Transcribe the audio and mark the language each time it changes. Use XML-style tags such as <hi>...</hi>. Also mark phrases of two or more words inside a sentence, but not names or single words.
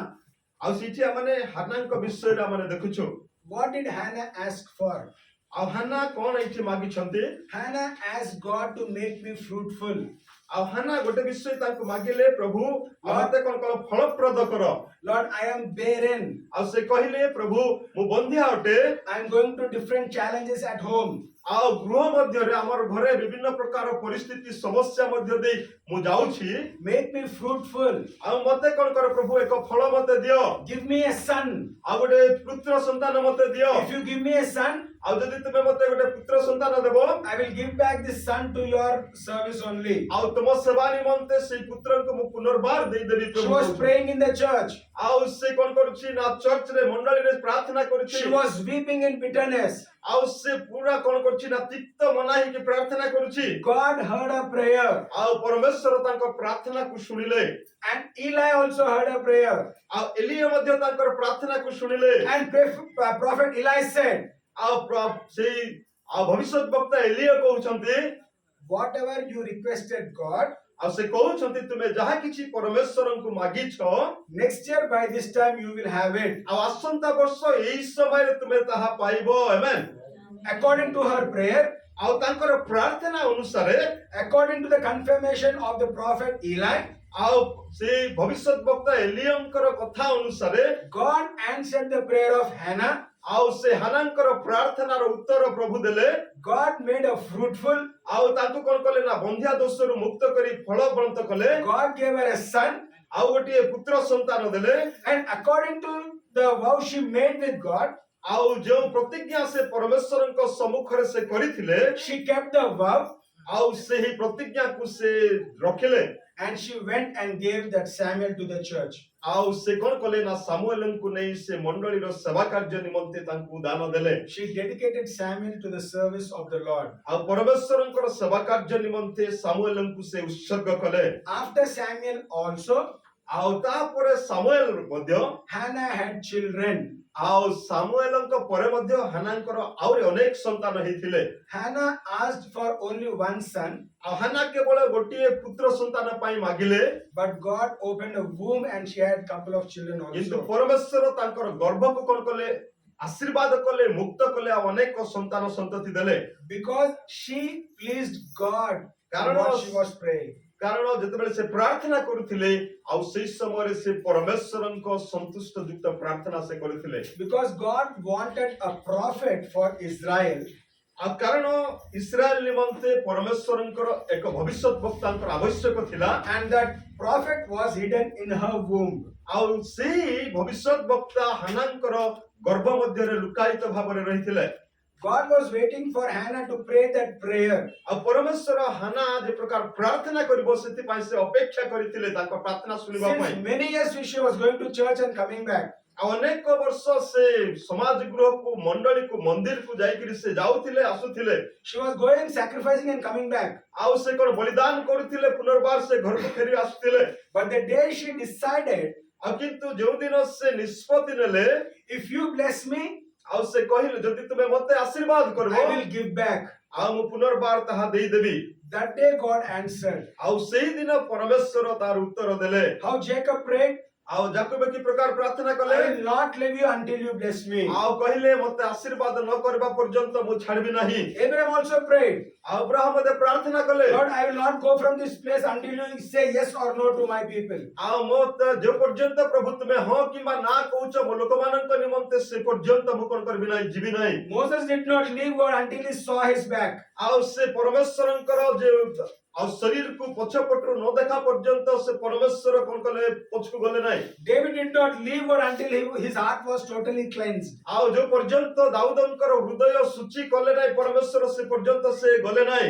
<or>ଆଉ ସେଠି ଆମେ ହାନ୍ନାଙ୍କ ବିଷୟରେ ଆମେ ଦେଖୁଛୁ।</or> <en>What did Hannah ask for?</en> <or>ଆଉ ହାନ୍ନା କଣ ଏଠି ମାଗିଛନ୍ତି?</or> <en>Hannah asked God to make me fruitful.</en> <or>ଆଉ ହାନ୍ନା ଗୋଟେ ବିଷୟ ତାଙ୍କୁ ମାଗିଲେ, ପ୍ରଭୁ ମତେ କଣ କର ଫଳପ୍ରଦ କର।</or> <en>Lord, I am barren.</en> <or>ଆଉ ସେ କହିଲେ, ପ୍ରଭୁ ମୁଁ ବନ୍ଧ୍ୟା ଅଟେ।</or> <en>I am going to different challenges at home.</en> <or>ଆଉ ଗୃହ ମଧ୍ୟରେ ଆମର ଘରେ ବିଭିନ୍ନ ପ୍ରକାର ପରିସ୍ଥିତି ସମସ୍ୟା ମଧ୍ୟ ଦେଇ ମୁଁ ଯାଉଛି।</or> <en>Make me fruitful.</en> <or>ଆଉ ମତେ କଣ କର ପ୍ରଭୁ, ଏକ ଫଳ ମତେ ଦିଅ।</or> <en>Give me a son.</en> <or>ଆଉ ଗୋଟେ ପୁତ୍ର ସନ୍ତାନ ମତେ ଦିଅ।</or> <en>If you give me a son,</en> <or>ଆଉ ଯଦି ତୁମେ ମତେ ଗୋଟେ ପୁତ୍ର ସନ୍ତାନ ଦେବ,</or> <en>I will give back this son to your service only.</en> <or>ଆଉ ତୁମ ସେବା ନିମନ୍ତେ ସେଇ ପୁତ୍ରଙ୍କୁ ମୁଁ ପୁନର୍ବାର ଦେଇଦେବି</or> <en>She</en> <or>ପ୍ରଭୁ।</or> <en>was praying in the church.</en> <or>ଆଉ ସେ କଣ କରୁଛି ନା ଚର୍ଚ୍ଚରେ ମଣ୍ଡଳୀରେ ପ୍ରାର୍ଥନା କରୁଛି।</or> <en>She was weeping in bitterness.</en> <or>ଆଉ ସେ ପୁରା କଣ କରୁଛି ନା ତିକ୍ତ ମନା ହେଇକି ପ୍ରାର୍ଥନା କରୁଛି।</or> <en>God heard her prayer.</en> <or>ଆଉ ପରମେଶ୍ୱର ତାଙ୍କ ପ୍ରାର୍ଥନାକୁ ଶୁଣିଲେ।</or> <en>And Eli also heard her prayer.</en> <or>ଆଉ ଏଲିୟ ମଧ୍ୟ ତାଙ୍କର ପ୍ରାର୍ଥନାକୁ ଶୁଣିଲେ।</or> <en>And prophet Eli said,</en> <or>ଆଉ ସେଇ ଆଉ ଭବିଷ୍ୟତ ବକ୍ତା ଏଲିୟ କହୁଛନ୍ତି,</or> <en>whatever you requested God,</en> <or>ଆଉ ସେ କହୁଛନ୍ତି ତୁମେ ଯାହା କିଛି ପରମେଶ୍ୱରଙ୍କୁ ମାଗିଛ,</or> <en>next year by this time you will have it.</en> <or>ଆଉ ଆସନ୍ତା ବର୍ଷ ଏହି ସମୟରେ ତୁମେ ତାହା ପାଇବ। ଆମେନ୍।</or> <en>According to her prayer,</en> <or>ଆଉ ତାଙ୍କର ପ୍ରାର୍ଥନା ଅନୁସାରେ,</or> <en>according to the confirmation of the prophet Eli,</en> <or>ଆଉ ସେଇ ଭବିଷ୍ୟତ ବକ୍ତା ଏଲିୟଙ୍କର କଥା ଅନୁସାରେ</or> <en>God answered the prayer of Hannah.</en> <or>ଆଉ ସେ ହାନାଙ୍କର ପ୍ରାର୍ଥନାର ଉତ୍ତର ପ୍ରଭୁ ଦେଲେ।</or> <en>God made her fruitful.</en> <or>ଆଉ ତାଙ୍କୁ କଣ କଲେ ନା ବନ୍ଧ୍ୟା ଦୋଷରୁ ମୁକ୍ତ କରି ଫଳବନ୍ତ କଲେ।</or> <en>God gave her a son.</en> <or>ଆଉ ଗୋଟିଏ ପୁତ୍ର ସନ୍ତାନ ଦେଲେ।</or> <en>And according to the vow she made with God,</en> <or>ଆଉ ଯେଉଁ ପ୍ରତିଜ୍ଞା ସେ ପରମେଶ୍ୱରଙ୍କ ସମ୍ମୁଖରେ ସେ କରିଥିଲେ,</or> <en>she kept the vow.</en> <or>ଆଉ ସେହି ପ୍ରତିଜ୍ଞାକୁ ସେ ରଖିଲେ।</or> <en>And she went and gave that Samuel to the church.</en> <or>ଆଉ ସେ କଣ କଲେ ନା ସାମୁଏଲଙ୍କୁ ନେଇ ସେ ମଣ୍ଡଳୀର ସେବା କାର୍ଯ୍ୟ ନିମନ୍ତେ ତାଙ୍କୁ ଦାନ ଦେଲେ।</or> <en>She dedicated Samuel to the service of the Lord.</en> <or>ଆଉ ପରମେଶ୍ୱରଙ୍କର ସେବା କାର୍ଯ୍ୟ ନିମନ୍ତେ ସାମୁଏଲଙ୍କୁ ସେ ଉତ୍ସର୍ଗ କଲେ।</or> <en>After Samuel also,</en> <or>ଆଉ ତାପରେ ସାମୁଏଲ ମଧ୍ୟ,</or> <en>Hannah had children.</en> <or>ଆଉ ସାମୁଏଲଙ୍କ ପରେ ମଧ୍ୟ ହାନାଙ୍କର ଆହୁରି ଅନେକ ସନ୍ତାନ ହେଇଥିଲେ।</or> <en>Hannah asked for only one son,</en> <or>ଆଉ ହାନା କେବଳ ଗୋଟିଏ ପୁତ୍ର ସନ୍ତାନ ପାଇଁ ମାଗିଲେ,</or> <en>but God opened a womb and she had a couple of children</en> <or>କିନ୍ତୁ</or> <en>also.</en> <or>ପରମେଶ୍ୱର ତାଙ୍କର ଗର୍ଭକୁ କଣ କଲେ, ଆଶୀର୍ବାଦ କଲେ, ମୁକ୍ତ କଲେ, ଆଉ ଅନେକ ସନ୍ତାନ ସନ୍ତତି ଦେଲେ।</or> <en>Because she pleased God</en> <or>Karan</or> <en>what was- she was praying.</en> <or>କାରଣ ଯେତେବେଳେ ସେ ପ୍ରାର୍ଥନା କରୁଥିଲେ, ଆଉ ସେଇ ସମୟରେ ସେ ପରମେଶ୍ୱରଙ୍କ ସନ୍ତୁଷ୍ଟ ଯୁକ୍ତ ପ୍ରାର୍ଥନା ସେ କରିଥିଲେ।</or> <en>Because God wanted a prophet for Israel.</en> <or>ଆଉ କାରଣ ଇସ୍ରାଏଲ ନିମନ୍ତେ ପରମେଶ୍ୱରଙ୍କର ଏକ ଭବିଷ୍ୟତ ବକ୍ତାଙ୍କର ଆବଶ୍ୟକ ଥିଲା।</or> <en>And that prophet was hidden in her womb.</en> <or>ଆଉ ସେଇ ଭବିଷ୍ୟତ ବକ୍ତା ହାନାଙ୍କର ଗର୍ଭ ମଧ୍ୟରେ ଲୁକାୟିତ ଭାବରେ ରହିଥିଲେ।</or> <en>God was waiting for Hannah to pray that prayer.</en> <or>ଆଉ ପରମେଶ୍ୱର ହାନା ଯେ ପ୍ରକାର ପ୍ରାର୍ଥନା କରିବ ସେଥିପାଇଁ ସେ ଅପେକ୍ଷା କରିଥିଲେ ତାଙ୍କ ପ୍ରାର୍ଥନା ଶୁଣିବା ପାଇଁ।</or> <en>Since many years she was going to church and coming back.</en> <or>ଆଉ ଅନେକ ବର୍ଷ ସେ ସମାଜ ଗୃହକୁ, ମଣ୍ଡଳୀକୁ, ମନ୍ଦିରକୁ ଯାଇକିରି ସେ ଯାଉଥିଲେ, ଆସୁଥିଲେ।</or> <en>She was going, sacrificing and coming back.</en> <or>ଆଉ ସେ କଣ ବଳିଦାନ କରୁଥିଲେ, ପୁନର୍ବାର ସେ ଘରକୁ ଫେରି ଆସୁଥିଲେ।</or> <en>But the day she decided,</en> <or>ଆଉ କିନ୍ତୁ ଯେଉଁଦିନ ସେ ନିଷ୍ପତ୍ତି ନେଲେ,</or> <en>if you bless me,</en> <or>ଆଉ ସେ କହିଲେ ଯଦି ତୁମେ ମତେ ଆଶୀର୍ବାଦ କରିବ,</or> <en>I will give back.</en> <or>ଆଉ ମୁଁ ପୁନର୍ବାର ତାହା ଦେଇଦେବି।</or> <en>That day God answered.</en> <or>ଆଉ ସେଇ ଦିନ ପରମେଶ୍ୱର ତାର ଉତ୍ତର ଦେଲେ।</or> <en>How Jacob prayed,</en> <or>ଆଉ ଯାକୋବ କି ପ୍ରକାର ପ୍ରାର୍ଥନା କଲେ</or> <en>I will not leave you until you bless me.</en> <or>ଆଉ କହିଲେ ମତେ ଆଶୀର୍ବାଦ ନ କରିବା ପର୍ଯ୍ୟନ୍ତ ମୁଁ ଛାଡ଼ିବି ନାହିଁ</or> <en>Abraham also prayed,</en> <or>ଆଉ ଅବ୍ରାହମ ମଧ୍ୟ ପ୍ରାର୍ଥନା କଲେ</or> <en>Lord, I will not go from this place until you say yes or no to my people.</en> <or>ଆଉ ମତେ ଯେ ପର୍ଯ୍ୟନ୍ତ ପ୍ରଭୁ ତୁମେ ହଁ କିମ୍ବା ନା କହୁଛ ମୋ ଲୋକମାନଙ୍କ ନିମନ୍ତେ ସେ ପର୍ଯ୍ୟନ୍ତ ମୁଁ କଣ କରିବି ନାହିଁ ଯିବି ନାହିଁ</or> <en>Moses did not leave God until he saw his back.</en> <or>ଆଉ ସେ ପରମେଶ୍ୱରଙ୍କର ଯେ ଆଉ ଶରୀରକୁ ପଛପଟରୁ ନ ଦେଖା ପର୍ଯ୍ୟନ୍ତ ସେ ପରମେଶ୍ୱର କଣ କଲେ ପଛକୁ ଗଲେ ନାହିଁ</or> <en>David did not leave God until his heart was totally cleansed.</en> <or>ଆଉ ଯୋଉ ପର୍ଯ୍ୟନ୍ତ ଦାଉଦଙ୍କର ହୃଦୟ ଶୁଚି କଲେ ନାହିଁ ପରମେଶ୍ୱର ସେ ପର୍ଯ୍ୟନ୍ତ ସେ ଗଲେ ନାହିଁ</or>